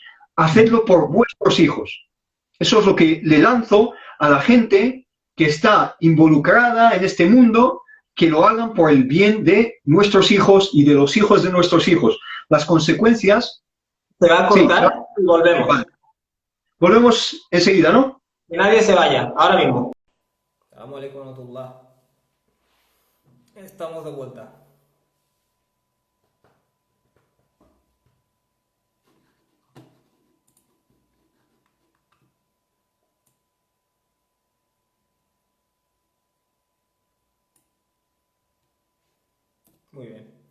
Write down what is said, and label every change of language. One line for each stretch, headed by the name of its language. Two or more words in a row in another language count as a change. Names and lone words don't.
Spanish: Hacedlo por vuestros hijos. Eso es lo que le lanzo a la gente que está involucrada en este mundo, que lo hagan por el bien de nuestros hijos y de los hijos de nuestros hijos. las consecuencias... Se va a Sí, cortar y volvemos. vale. Volvemos enseguida, ¿no? Que nadie se vaya, ahora mismo.
Arabic: السلام عليكم ورحمة الله.
Spanish: Estamos de vuelta. Muy bien.